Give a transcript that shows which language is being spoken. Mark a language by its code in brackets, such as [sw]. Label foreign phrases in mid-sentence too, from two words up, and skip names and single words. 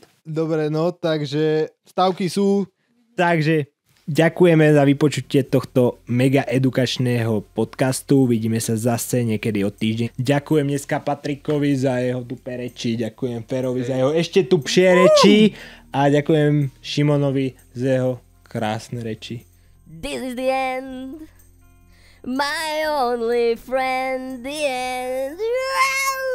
[sk] Dobre, no, takže stavky sú. Takže ďakujeme za vypočutie tohto mega edukačného podcastu. Vidíme sa zase niekedy o týždeň. Ďakujem dneska Patrikovi za jeho tupé reči, ďakujem Ferovi za jeho ešte tupšie reči a ďakujem Šimonovi za jeho krásne reči. [en] This is the end, my only friend, the end.